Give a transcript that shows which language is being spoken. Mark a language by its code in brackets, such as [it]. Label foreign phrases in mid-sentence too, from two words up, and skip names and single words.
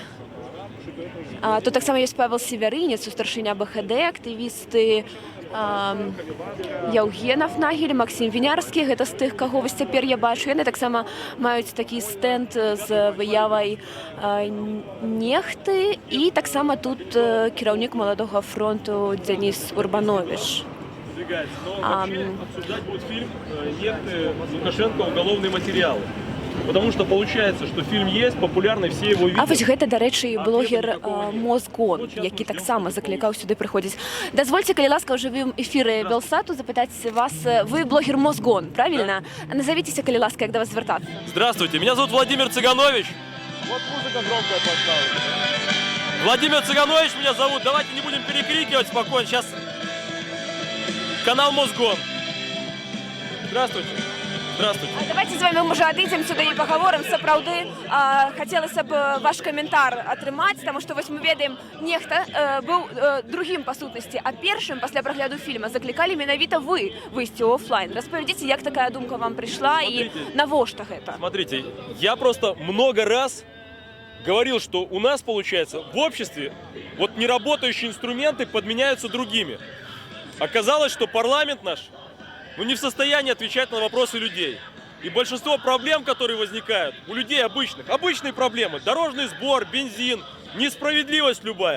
[be] Тут таксама ёсць Павел Севярынец, старшыня БХД, актывісты Яўгенов Нагель, Максим Вінярскі, гэта з тых, каго вось цяпер я бачу. Яны таксама маюць такі стэнд з выявай нехты, і таксама тут кіраўнік Маладога фронту Дзяніс Урбанович. [ru] Обсуждать будет фильм «Нехты Лукашенко. Уголовные материалы». Потому что получается, что фильм есть, популярный, все его видят. [be] А вось гэта, дарэчы, блогер Мозгон, які таксама заклікаў сюды прыходзіць. Дазвольце, калі ласка, ў жывым эфіры Белсату запытаць вас, вы блогер Мозгон, правильно? Назовитеся, калі ласка, як да вас звяртацца. [ru] Здравствуйте, меня зовут Владимир Цыганович. Вот музыка громкая поставлена. Владимир Цыганович меня зовут. Давайте не будем перекрикивать спокойно. Сейчас канал Мозгон. Здравствуйте. Здравствуйте. [be] Давайте з вами, може, адыдзем сюды і пагаворым. Сапраўды, хацелася б ваш каментар атрымаць, таму што вось мы ведаем, нехта быў другім па сутнасці, а першым пасля прагляду фільма заклікалі менавіта вы выйсці ў офлайн. Распавядзіце, як такая думка вам прыйшла і навошта гэта? [ru] Смотрите, я просто много раз говорил, что у нас, получается, в обществе вот неработающие инструменты подменяются другими. Оказалось, что парламент наш не в состоянии отвечать на вопросы людей. И большинство проблем, которые возникают у людей обычные проблемы, дорожный сбор, бензин, несправедливость любая.